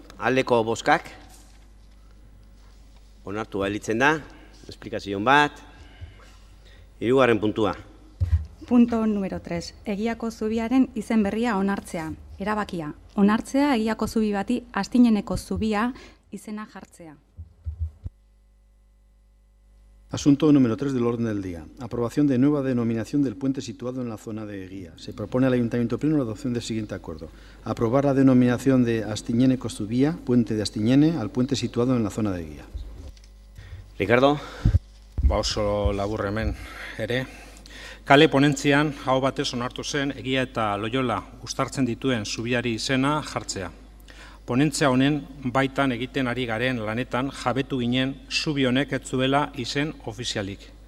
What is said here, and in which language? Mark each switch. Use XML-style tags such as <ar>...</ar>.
<eu>Aldeko bozkak, onartu balitzen da, esplikazion bat, 3. puntua.</eu> <es>Punto número 3.</es> <eu>Egiako zubiaren izen berria onartzea. Erabakia. Onartzea egiako zubi bati Astineneko zubia izena jartzea.</eu> <es>Asunto número 3 del orden del día. Aprobación de nueva denominación del puente situado en la zona de Eguía. Se propone al Ayuntamiento Pleno la adopción del siguiente acuerdo. Aprobar la denominación de Astineneko zubia, puente de Astiñene, al puente situado en la zona de Eguía. Ricardo?</es> <eu>Oso labur hemen ere. Kale ponentzian, hau batez onartu zen, Egia eta Loiola uztartzen dituen zubiari izena jartzea. Ponentzia honen baitan egiten ari garen lanetan jabetu ginen zubi honek ez zuela izen ofizialik.</eu>